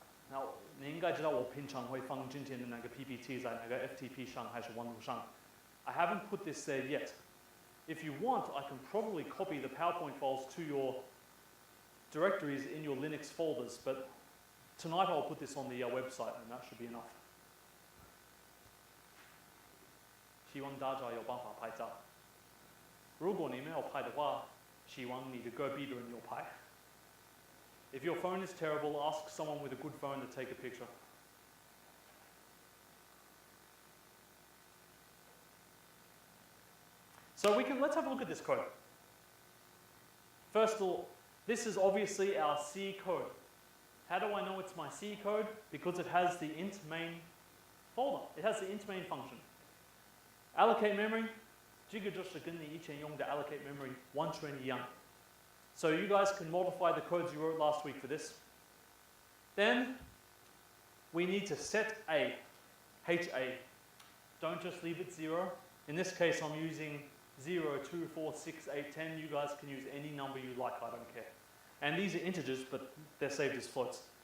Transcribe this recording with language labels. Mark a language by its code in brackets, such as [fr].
[zh] Now, 你应该知道我平常会放今天的那个 PPT 在那个 FTP 上还是网络上。 [en] I haven't put this there yet. If you want, I can probably copy the PowerPoint files to your directories in your Linux folders, but tonight I'll put this on the website, and that should be enough. [zh] 希望大家有办法拍照。如果你没有拍的话，希望你的隔壁的人有拍。 [en] If your phone is terrible, ask someone with a good phone to take a picture. So let's have a look at this code. First of all, this is obviously our C code. How do I know it's my C code? Because it has the int main folder. It has the int main function. [zh] Allocate memory, 这个就是跟你以前用的 allocate memory 完全一样。 [en] So you guys can modify the codes you wrote last week for this. Then we need to set A, HA. Don't just leave it 0. In this case, I'm using 0, 2, 4, 6, 8, 10. You guys can use any number you like, I don't care. And these are integers, but they're saved as floats.